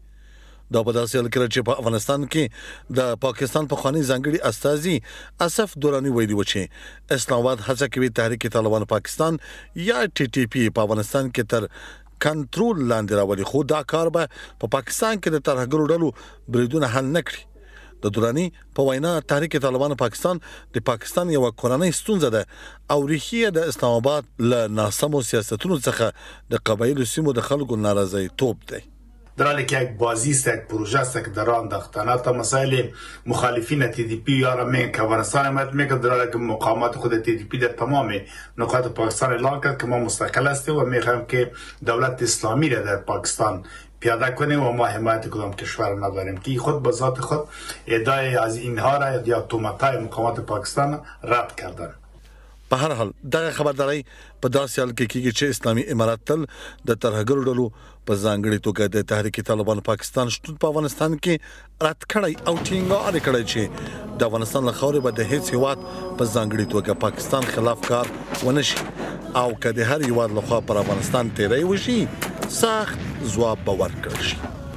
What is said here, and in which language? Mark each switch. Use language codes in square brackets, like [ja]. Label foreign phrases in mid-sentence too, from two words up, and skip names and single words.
[ps] دا په داسې حال کې چې په افغانستان کې د پاکستان پخوانی ځانګړي استازي آصف دراني ویلي و چې اسلام آباد هڅه کوي تحریک طالبان پاکستان یا ټي ټي پی په افغانستان کې تر کنټرول لاندې راولي، خو دا کار به په پاکستان کې د ترهګرو ډلو بریدونه حل نه کړي. د دراني په وینا تحریک طالبان پاکستان د پاکستان یو کورنۍ ستونزه ده او ریښې د اسلام آباد له ناسمو سیاستونو څخه د قبایلو سیمو د خلکو ناراضی توپ دی. [fa] در حالی که یک بازی است، یک پروژه است که در آن انداختند تا مسائل مخالفین تی دی پی یا را میگن که افغانستان حمایت میکرد، در حالی که مقامات خود تی دی پی در تمام نقاط پاکستان اعلان کرد که ما مستقل هستیم و میخوایم که دولت اسلامی را در پاکستان پیاده کنیم و ما حمایت کدام کشور نداریم، که خود به ذات خود ادعای از اینها را یا تهمت‌های مقامات پاکستان رد کردند. [ps] په هر حال دغه خبرداري په داسې حال کې کېږي چې اسلامي امارات تل د ترهګرو ډلو په ځانګړي توګه د تحریک طالبان پاکستان شتون په افغانستان کې رد کړی او ټینګار کړی چې د افغانستان له خاورې به د هیڅ هیواد په ځانګړي توګه پاکستان خلاف کار ونشي او که د هر هیواد لخوا پر افغانستان تیری وشي سخت ځواب به ورکړل شي.